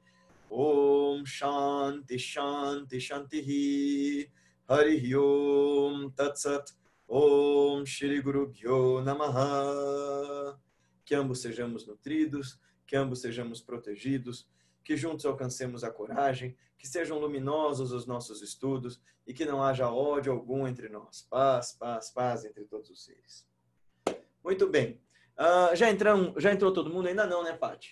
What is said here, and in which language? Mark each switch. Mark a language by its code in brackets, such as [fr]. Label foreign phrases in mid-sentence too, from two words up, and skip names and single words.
[sa] Om Shanti Shanti Shantihi, Harihi Om Tatsat, Om Shri Guru Bhyo Namaha. [pt] Que ambos sejamos nutridos, que ambos sejamos protegidos, que juntos alcancemos a coragem, que sejam luminosos os nossos estudos e que não haja ódio algum entre nós. Paz, paz, paz entre todos os seres. Muito bem. Já entrou todo mundo? Ainda não, né, Paty?